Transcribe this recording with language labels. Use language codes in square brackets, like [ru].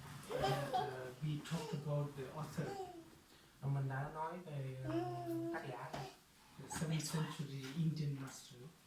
[en] And we talked about the author, [vi] Mình đã nói về tác giả này. [en] the 7th century Indian master.